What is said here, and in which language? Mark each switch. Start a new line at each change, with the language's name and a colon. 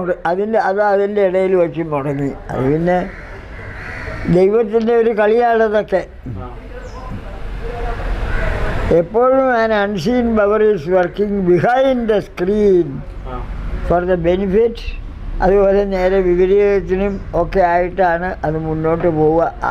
Malayalam: അതിൻ്റെ ഇടയിൽ വെച്ച് മുടങ്ങി. അത് പിന്നെ ദൈവത്തിൻ്റെ ഒരു കളിയാണതൊക്കെ. എപ്പോഴും
English: an unseen power is working behind the screen for the benefit
Malayalam: അതുപോലെ നേരെ വിപരീതത്തിനും ഒക്കെ ആയിട്ടാണ് അത് മുന്നോട്ട് പോവുക.